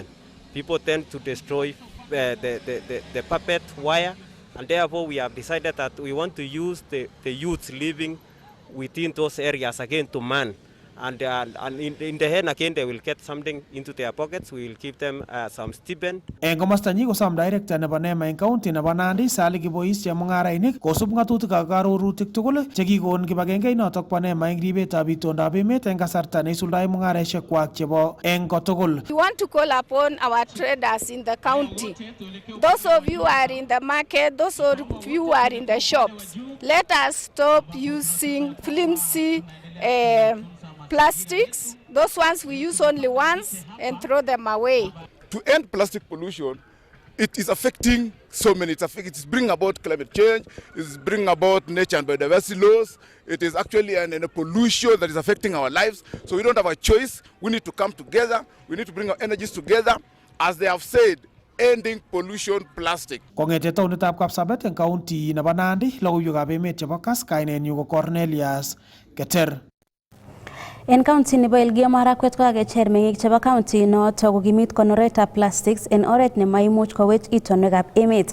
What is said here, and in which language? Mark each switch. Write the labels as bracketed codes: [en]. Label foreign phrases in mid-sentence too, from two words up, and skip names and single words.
[en] People tend to destroy the puppet wire, and therefore we have decided that we want to use the youths living within those areas again to man. And in the end again they will get something into their pockets. We will give them some stipend. [kln] Eng komosta nyi kosom director nebo NEMA eng county nebo Nandi Sally Kibois chemung'arainik kosub ng'atutik ak arorutik tugul chekikon kibagenge inotok bo NEMA eng ribetab itondab emet eng kasarta neisuldae mung'areshek kwak chebo eng kotugul. [en] We want to call upon our traders in the county. Those of you who are in the market, those of you who are in the shops, let us stop using flimsy plastics, those ones we use only once and throw them away. To end plastic pollution, it is affecting so many. It's bringing about climate change, it's bringing about nature and biodiversity loss. It is actually a pollution that is affecting our lives. So we don't have a choice. We need to come together. We need to bring our energies together. As they have said, ending pollution plastic. [kln] Kong'ete taonitab Kapsabet eng county nebo Nandi, logoiwekab emet chebo KASS, kainenyu ko Cornelius Keter. En county nebo Elgeyo Marakwet ko kakecher meng'ik chebo county noto kokimit konoretab plastics en oret nemaimuch kowech itonwekab emet.